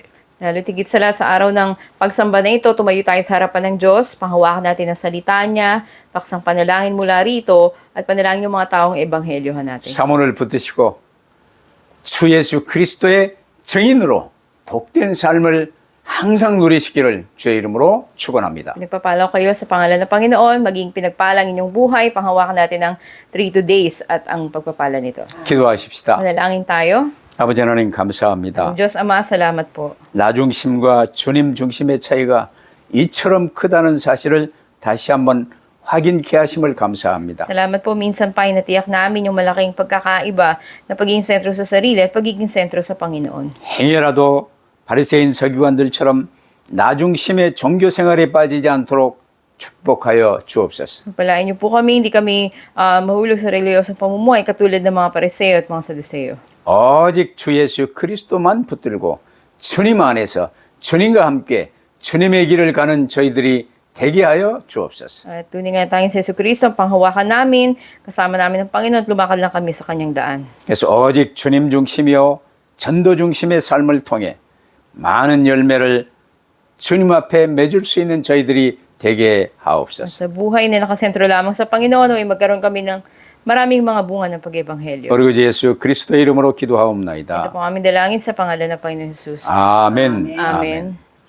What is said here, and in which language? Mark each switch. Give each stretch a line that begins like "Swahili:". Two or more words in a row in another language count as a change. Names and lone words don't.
Filipino: Lalo tigit sa lahat sa araw ng pagsamba na ito, tumayo tayo sa harapan ng Diyos, panghawakan natin ang salita niya, paksang panalangin mula rito, at panalangin yung mga taong ebanghelyohan natin.
Korean: 사모를 붙드시고 주 예수 그리스도의 증인으로 복된 삶을 항상 누리시기를 주의 이름으로 축원합니다.
Filipino: Pinagpapala ko kayo sa pangalan ng Panginoon, maging pinagpalang inyong buhay, panghawakan natin ang 3 days at ang pagpapala nito.
Korean: 기도하십시다.
Filipino: Manalangin tayo.
Korean: 아버지 하나님 감사합니다.
Filipino: Diyos Ama, salamat po.
Korean: 나 중심과 주님 중심의 차이가 이처럼 크다는 사실을 다시 한번 확인케 하심을 감사합니다.
Filipino: Salamat po, minsan pa ay natiyak namin yung malaking pagkakaiba na pagiging sentro sa sarili at pagiging sentro sa Panginoon.
Korean: 행여라도 바리새인 서기관들처럼 나 중심의 종교 생활에 빠지지 않도록 축복하여 주옵소서.
Filipino: Palain niyo po kami, hindi kami mahulog sa reliyosong pamumuhay katulad ng mga Pariseo at mga Saduceo.
Korean: 오직 주 예수 그리스도만 붙들고 주님 안에서 주님과 함께 주님의 길을 가는 저희들이 되게 하여 주옵소서.
Filipino: At tunay nga tanging sa Jesucristo ang panghawakan namin, kasama namin ng Panginoon at lumakad lang kami sa kanyang daan.
Korean: 그래서 오직 주님 중심이요 전도 중심의 삶을 통해 많은 열매를 주님 앞에 맺을 수 있는 저희들이 되게 하옵소서.
Filipino: Sa buhay na nakasentro lamang sa Panginoon, ay magkaroon kami ng maraming mga bunga ng pag-ebanghelyo.
Korean: 우리 주 예수 그리스도의 이름으로
Filipino: Ito
Korean: 기도하옵나이다.
Filipino: po aming dalangin sa pangalan ng Panginoon Jesus.
Korean: 아멘.
Filipino: Amen.